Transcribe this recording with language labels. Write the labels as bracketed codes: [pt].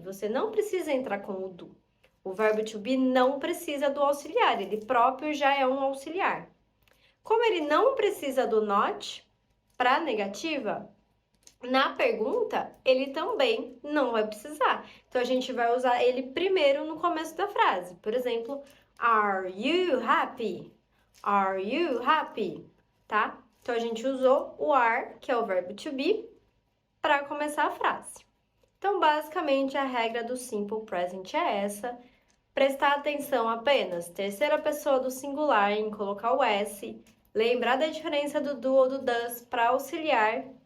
[pt] Você não precisa entrar com o do. O verbo to be não precisa do auxiliar, ele próprio já é um auxiliar. Como ele não precisa do not para negativa, na pergunta, ele também não vai precisar. Então, a gente vai usar ele primeiro no começo da frase. Por exemplo, [en] are you happy? Are you happy? [pt] Tá? Então, a gente usou o are, que é o verbo to be, para começar a frase. Então, basicamente, a regra do simple present é essa. Prestar atenção apenas, terceira pessoa do singular, em colocar o S, lembrar da diferença do do ou do does para auxiliar